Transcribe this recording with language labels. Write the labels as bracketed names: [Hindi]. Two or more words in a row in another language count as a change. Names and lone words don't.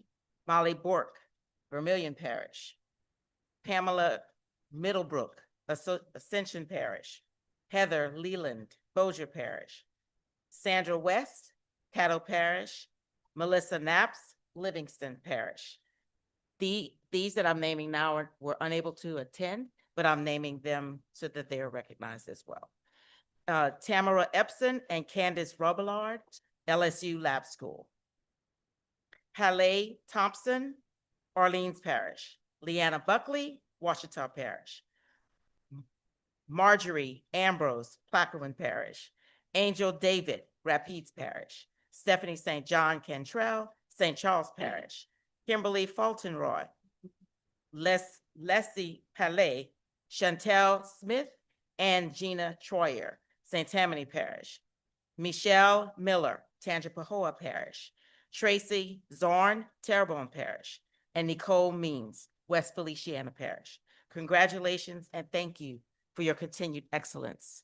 [English] Molly Bork, Vermilion Parish. Pamela Middlebrook, Ascension Parish. Heather Leland, Bossier Parish. Sandra West, Caddo Parish. Melissa Knaps, Livingston Parish. These that I'm naming now were unable to attend, but I'm naming them so that they are recognized as well. Tamara Epson and Candace Robillard, LSU Lab School. Halle Thompson, Orleans Parish. Leanna Buckley, Ouachita Parish. Marjorie Ambrose, Plaquemine Parish. Angel David, Rapides Parish. Stephanie St. John Cantrell, St. Charles Parish. Kimberly Fulton-Roy, Leslie Palais, Chantel Smith, and Gina Troyer, St. Tammany Parish. Michelle Miller, Tangipahoa Parish. Tracy Zorn, Terrebonne Parish. And Nicole Means, West Feliciana Parish. Congratulations and thank you for your continued excellence.